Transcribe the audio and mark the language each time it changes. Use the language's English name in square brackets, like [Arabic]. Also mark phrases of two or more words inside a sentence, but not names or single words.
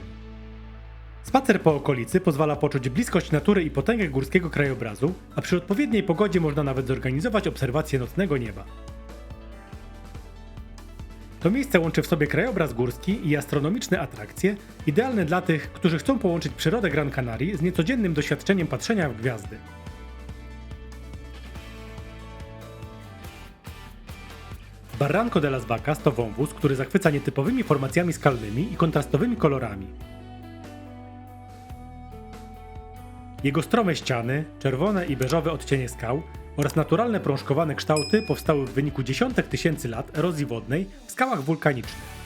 [Polish] Spacer po okolicy pozwala poczuć bliskość natury i potęgę górskiego krajobrazu, a przy odpowiedniej pogodzie można nawet zorganizować obserwację nocnego nieba. To miejsce łączy w sobie krajobraz górski i astronomiczne atrakcje, idealne dla tych, którzy chcą połączyć przyrodę Gran Canarii z niecodziennym doświadczeniem patrzenia w gwiazdy. Barranco de las Vacas to wąwóz, który zachwyca nietypowymi formacjami skalnymi i kontrastowymi kolorami. Jego strome ściany, czerwone i beżowe odcienie skał oraz naturalne prążkowane kształty powstały w wyniku dziesiątek tysięcy lat erozji wodnej w skałach wulkanicznych.